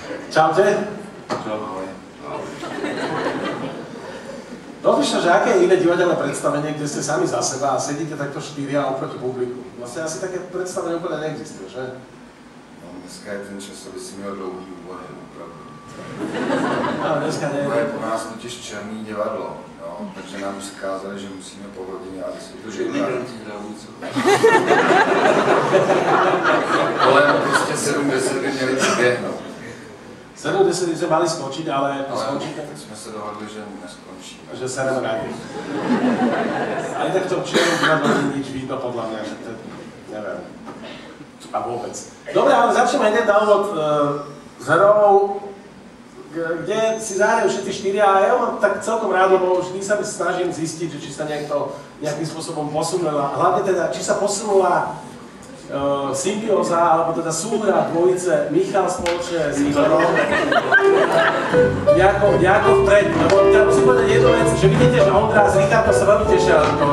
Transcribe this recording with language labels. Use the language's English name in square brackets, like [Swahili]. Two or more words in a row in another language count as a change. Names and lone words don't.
[Slovak] Čaute. Ahoj. Rozmýšľam, že aké je iné divadelné predstavenie, kde ste sami za seba a sedíte takto štyria oproti publiku. Vlastne asi také predstavenie úplne neexistuje, že? No, [Czech] dneska je ten čas, aby si měl dlouhý úvahy, opravdu. [Slovak] No, dneska nie. [Czech] To je po nás totiž černý divadlo, no, takže nám vzkázali, že musíme po hodině a vysvětlit, že imigranti hrajou co. Kolem prostě 70 by měli přiběhnout. [Slovak] 70 by sme mali skočiť, ale skočíte. [Czech] Tak jsme se dohodli, že neskončíme. [Slovak] Že sa nevrátí. Aj tak v tom čiernom divadle nie je nič vidno podľa mňa, že to neviem. A vôbec. Dobre, ale začneme hneď na úvod s hrou, kde si zahrajú všetci štyria a ja mám tak celkom rád, lebo vždy sa mi snažím zistiť, že či sa nejakým spôsobom posunula, hlavne teda, či sa posunula symbióza, alebo teda súhra dvojice Michal spoločne s Igorom nejako vpred, lebo ja musím povedať jednu vec, že vidíte, že Ondra s Richardom sa veľmi tešia na to.